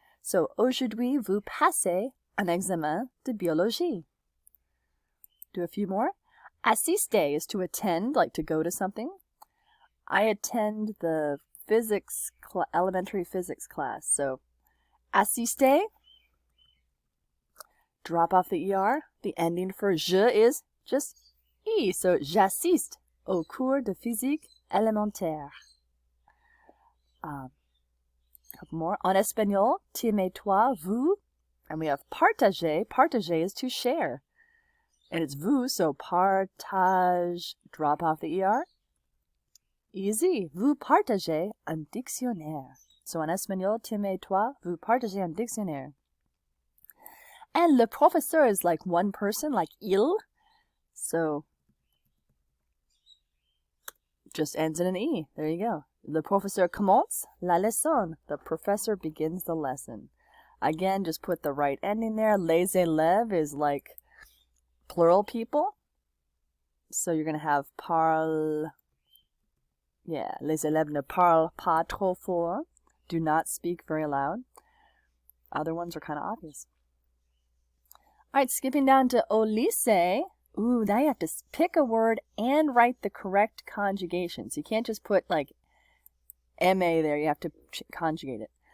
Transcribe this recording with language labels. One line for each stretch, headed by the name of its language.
French: So aujourd'hui, vous passez un examen de biologie.
English: Do a few more. Assister is to attend, like to go to something. I attend the elementary physics class. So, assister, drop off the ER. The ending for je is just E.
French: So, j'assiste au cours de physique élémentaire.
English: Couple more.
French: En espagnol, t'aimes toi, vous.
English: And we have partager. Partager is to share. And it's vous, so partage, drop off the ER. Easy.
French: Vous partagez un dictionnaire. So en espagnol, t'aimes toi, vous partagez un dictionnaire.
English: And le professeur is like one person, like il. So just ends in an E. There you go.
French: Le professeur commence la leçon.
English: The professor begins the lesson. Again, just put the right ending there. Les élèves is like plural people. So you're going to have parle.
French: Yeah, les élèves ne parlent pas trop fort.
English: Do not speak very loud. Other ones are kind of obvious. All right, skipping down to au lycée. Ooh, now you have to pick a word and write the correct conjugation. So you can't just put like MA there. You have to conjugate it.